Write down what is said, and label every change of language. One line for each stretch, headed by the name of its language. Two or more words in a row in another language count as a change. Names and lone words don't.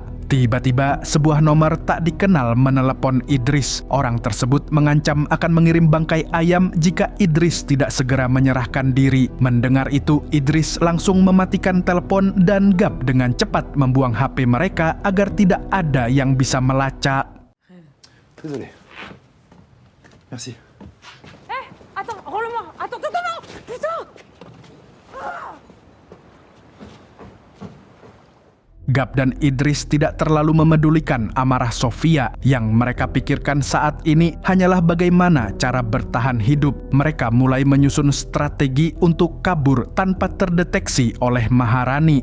Indonesian: Tiba-tiba sebuah nomor tak dikenal menelepon Idris. Orang tersebut mengancam akan mengirim bangkai ayam jika Idris tidak segera menyerahkan diri. Mendengar itu, Idris langsung mematikan telepon dan Gap dengan cepat membuang HP mereka agar tidak ada yang bisa melacak.
French: Désolé. Merci. Attends, rends-le-moi. Attends, non. Putain.
Indonesian: Gap dan Idris tidak terlalu memedulikan amarah Sophia. Yang mereka pikirkan saat ini hanyalah bagaimana cara bertahan hidup. Mereka mulai menyusun strategi untuk kabur tanpa terdeteksi oleh Maharani.